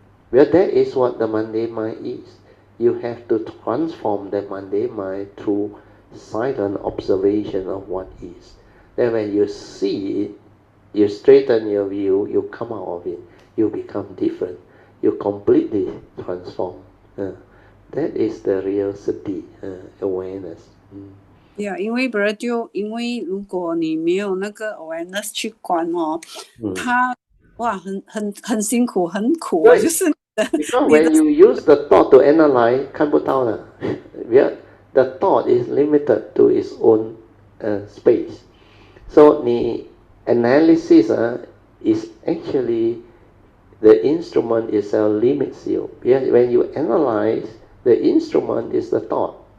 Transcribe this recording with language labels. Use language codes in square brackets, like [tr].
[en] Well, that is what the mundane mind is. You have to transform the mundane mind through silent observation of what is. Then when you see it, you straighten your view, you come out of it, you become different. You completely transform. That is the real sati, awareness. [zh] Yeah, 因为如果你没有那个 awareness 去观哦，它哇很辛苦很苦啊，就是 [en] Because when you use the thought to analyze, [zh] 看不到了。 [en] The thought is limited to its own space. So the analysis is actually the instrument itself limits you. When you analyze, the instrument is the thought.